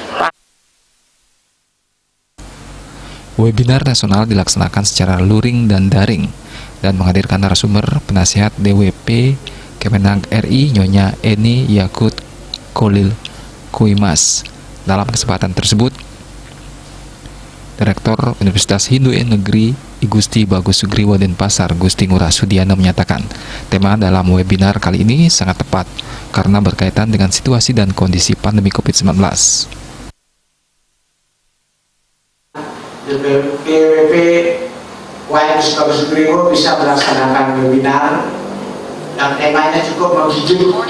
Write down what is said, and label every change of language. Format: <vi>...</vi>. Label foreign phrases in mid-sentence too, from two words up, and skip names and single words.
<id>Webinar nasional dilaksanakan secara luring dan daring dan menghadirkan narasumber penasihat DWP Kemenag RI Nyonya Eni Yakut Kolil Kuimas. Dalam kesempatan tersebut, Direktur Universitas Hindu Negeri I Gusti Bagus Sugriwo Denpasar Gusti Ngurah Sudiana menyatakan tema dalam webinar kali ini sangat tepat karena berkaitan dengan situasi dan kondisi pandemi COVID-19. DWP Gusti Bagus Sugriwo bisa melaksanakan webinar dan temanya cukup menghijau.</id>